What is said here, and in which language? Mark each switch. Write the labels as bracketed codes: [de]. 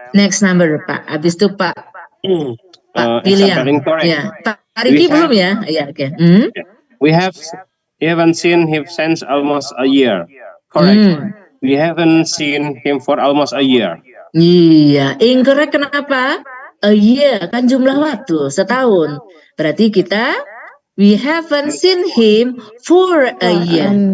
[en] Next number, [id] Pak. Habis itu Pak William. Ya. Pak Riki belum ya? Ya, oke. [en] We haven't seen him since almost a year. Correct. We haven't seen him for almost a year. [id] Iya, incorrect kenapa? A year kan jumlah waktu setahun. Berarti kita [en] we haven't seen him for a year.